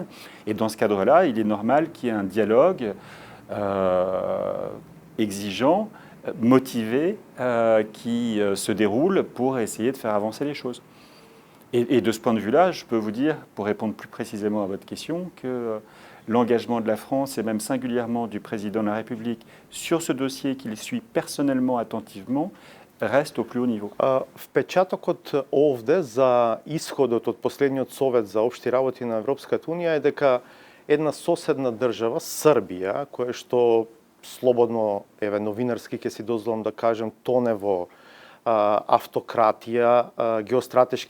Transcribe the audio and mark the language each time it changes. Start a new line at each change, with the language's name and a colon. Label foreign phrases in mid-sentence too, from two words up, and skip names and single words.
French: Et dans ce cadre-là, il est normal qu'il y ait un dialogue exigeant, motivé, qui se déroule pour essayer de faire avancer les choses. Et de ce point de vue-là, je peux vous dire, pour répondre plus précisément à votre question, que l'engagement de la France et même singulièrement du président de la République sur ce dossier qu'il suit personnellement attentivement reste au plus haut niveau.
Macedonian: Впечатокот овде за исходот од последниот Совет за општи работи на Европската Унија е дека една соседна држава, Србија, која што слободно, новинарски ќе си дозволам да кажем, тоне во автократија, геостратешки